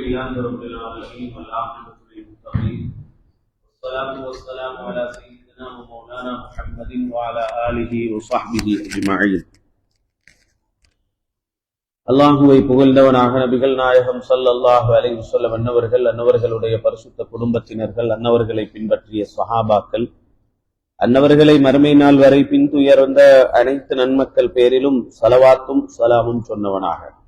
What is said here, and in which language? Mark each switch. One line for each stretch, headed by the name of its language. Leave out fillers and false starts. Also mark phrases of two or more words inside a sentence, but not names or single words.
Arabic: لله رب العالمين والعاقبة للمتقين والصلاة والسلام على سيدنا ومولانا محمد وعلى آله وصحبه أجمعين.
Tamil: அல்லாஹுவை புகழ்ந்தவனாக நபிகள் நாயகம்
Arabic: صلى الله عليه وسلم
Tamil: அன்னவர்களுடைய பரிசுத்த குடும்பத்தினர்கள், அன்னவர்களை பின்பற்றிய ஸஹாபாக்கள், அன்னவர்களை மறுமை நாள் வரை பின்துயர்ந்த அனைத்து நன்மக்கள் பேரிலும் ஸலவாத்தும் ஸலாமும் சொன்னவனாக.